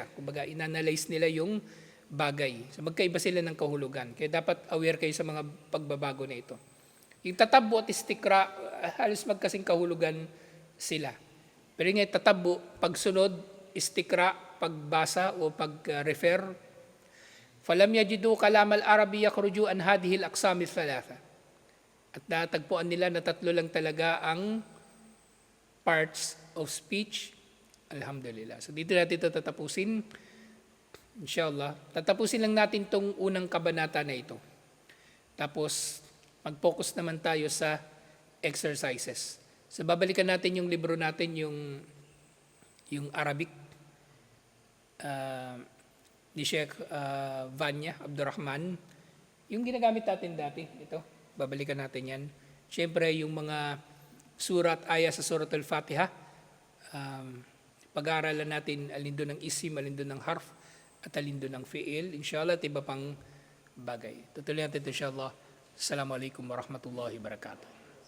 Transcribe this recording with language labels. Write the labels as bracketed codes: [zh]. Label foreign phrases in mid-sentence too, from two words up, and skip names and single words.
[tl] Kumbaga, inanalyze nila yung bagay. So magkaiba sila ng kahulugan. Kaya dapat aware kayo sa mga pagbabago na ito. Yung tatabbo at istikra, halos magkasing kahulugan sila. Pero yung tatabbo, pagsunod, istikra, pagbasa o pag-refer, [ar] فلم يجد كلام العرب يخرج عن هذه الأقسام الثلاثة. [tl] At natagpuan nila na tatlo lang talaga ang [en] parts of speech. [ar] الحمد لله. [tl] So dito natin ito tatapusin. [ar] إن شاء الله. [tl] Tatapusin lang natin tong unang kabanata na ito. Tapos, mag-focus naman tayo sa exercises. So babalikan natin yung libro natin, yung Arabic ni Sheikh Vanya Abdurrahman. Yung ginagamit natin dati, ito, babalikan natin yan. Siyempre, yung mga surat, ayah sa Surat Al-Fatiha, pag-aaralan natin alin doon ng isim, alin doon ng harf, at alin doon ng fi'il. Inshallah, at iba pang bagay. Tutuloy natin ito, [ar] إن شاء الله. السلام عليكم ورحمة الله وبركاته.